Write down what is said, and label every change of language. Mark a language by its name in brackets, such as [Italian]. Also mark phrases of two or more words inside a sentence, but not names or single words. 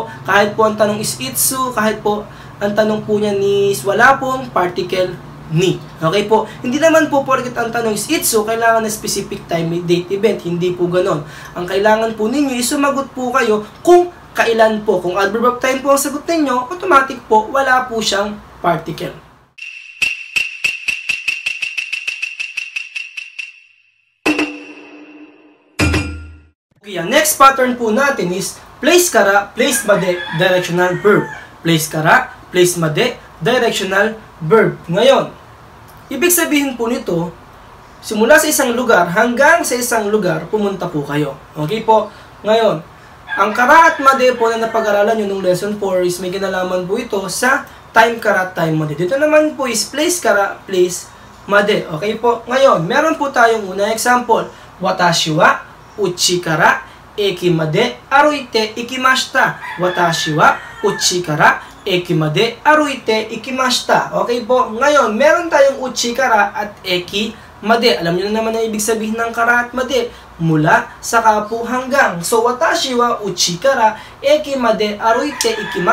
[Filipino] Kahit po ang tanong is itsu, kahit po ang tanong po niya is wala pong particle ni. Okay po? Hindi naman po porket ang tanong is itsu, kailangan na [English] specific time, date, event. [Filipino] Hindi po ganon. Ang kailangan po ninyo is sumagot po kayo kung kailan po. Kung [English] adverb of time [Filipino] po ang sagot ninyo, automatic po, wala po siyang particle. Okay, ang [English] next pattern [Filipino] po natin is place kara, place made, [English] directional verb. Place kara, place made, directional verb. [Filipino] Ngayon, ibig sabihin po nito, simula sa isang lugar hanggang sa isang lugar, pumunta po kayo. Okay po? Ngayon, ang kara at made po na napag-aralan nyo nung lesson 4 is may kinalaman po ito sa time kara at time made. Dito naman po is place kara, place made. Okay po? Ngayon, meron po tayong unang example. [Japanese] 私は家から駅まで歩いて行きました. 私は家から駅まで歩いて行きました. [Filipino] Okay po? Ngayon, meron tayong [Japanese] 家から [Filipino] at [Japanese] 駅まで. [Filipino] Alam niyo na naman ang ibig sabihin ng kara at made. Mula, saka po hanggang. So, [Japanese] 私は家から駅まで歩いて行きました.